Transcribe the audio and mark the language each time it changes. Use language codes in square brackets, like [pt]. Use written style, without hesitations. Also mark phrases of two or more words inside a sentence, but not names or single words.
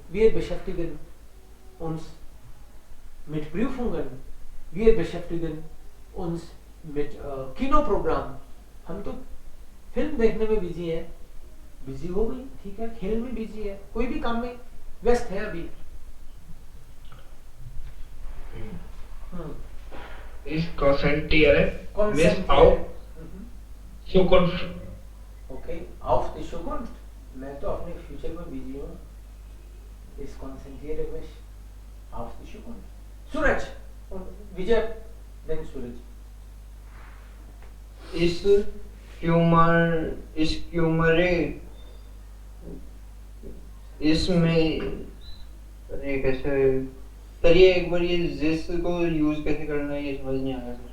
[de] wir beschäftigen uns mit Prüfungen, wir beschäftigen uns mit Kinoprogramm, [hi] हम तो फिल्म देखने में बिजी है। बिजी हो गई, ठीक है, खेल में बिजी है, कोई भी काम में व्यस्त है अभी। [de] Ich konzentriere mich auf Zukunft. ओके, auf die Zukunft, [hi] मैं तो अपने फ्यूचर में बिजी हूँ। [de] Ich konzentriere mich auf die Zukunft. [en] Suraj und Vijay, then Suraj. [de] ich kümmere [hi] इसमें अरे कैसे सर ये एक बार ये जिस को यूज कैसे करना है ये समझ नहीं आ रहा सर।